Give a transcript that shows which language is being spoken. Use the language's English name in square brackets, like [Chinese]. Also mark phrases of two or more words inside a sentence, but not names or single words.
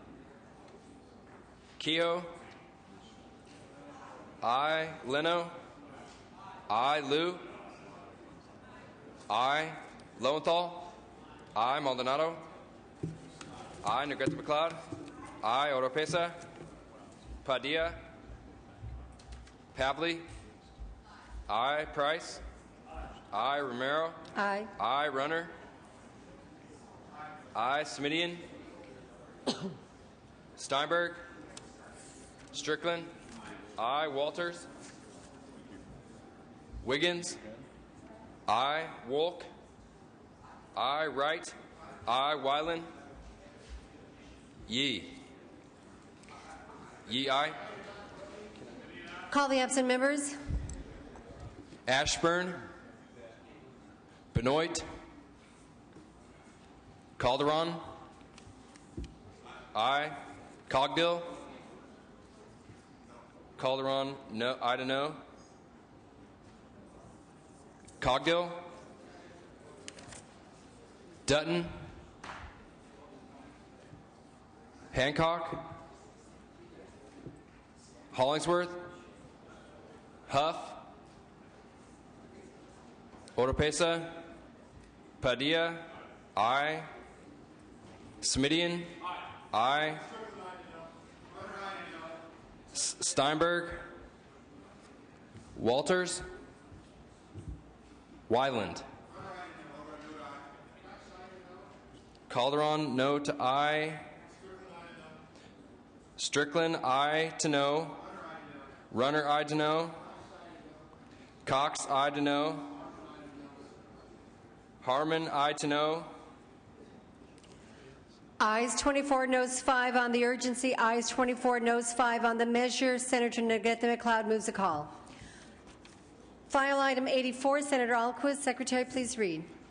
[English] Keogh? Aye. Leno? Aye. Liu? Aye. Lowenthal? Aye. Maldonado? Aye. Negrete McLeod? Aye. Oropesa? Padilla? Pavley. I. Price. I. Romero. Aye. I. Runner. I. Smidian. Steinberg. Strickland. I. Walters. Wiggins. I. Wolk. I. Wright. I. Wyland. Yee. Yee, aye. Call the absent members. Ashburn. Benoit. Calderon. Aye. Cogdill. Calderon, no. I to no. Cogdill. Dutton. Hancock. Hollingsworth. Huff. Oropesa. Padilla. Aye. Smidian. Aye. Steinberg. Walters. Wyland. Calderon, no to aye. Strickland, aye to no. Runner, aye to no. Cox, aye to no. Harmon, aye to no. Ayes 24, noes 5 on the urgency. Ayes 24, noes 5 on the measure. Senator Negrete McLeod moves the call. File item 84, Senator Alquist. Secretary, please read.